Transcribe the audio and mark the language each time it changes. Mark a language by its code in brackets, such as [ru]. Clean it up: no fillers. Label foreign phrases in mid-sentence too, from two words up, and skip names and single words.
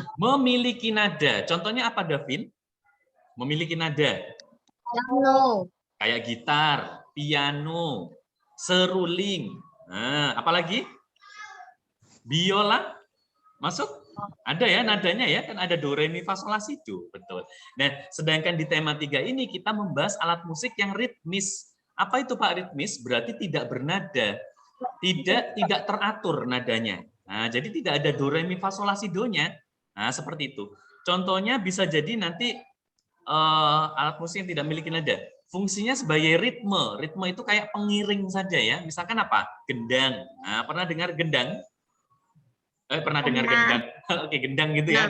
[id] Memiliki nada. Contohnya apa, Davin? Memiliki nada. Piano. Kayak gitar, piano, seruling. Nah, apalagi? Biola masuk? Ada ya nadanya ya, kan ada do, re, mi, fa, sol, la, si, do. Betul. Nah, sedangkan di tema 3 ini kita membahas alat musik yang ritmis. Apa itu Pak ritmis? Berarti tidak bernada. Tidak teratur nadanya. Nah, jadi tidak ada do, re, mi, fa, sol, la, si, do-nya. Nah, seperti itu. Contohnya bisa jadi nanti alat musik yang tidak memiliki nada. Fungsinya sebagai ritme. Ritme itu kayak pengiring saja ya. Misalkan apa? Gendang. Nah, pernah dengar gendang? Pernah dengar gendang? Oke, gendang gitu ya.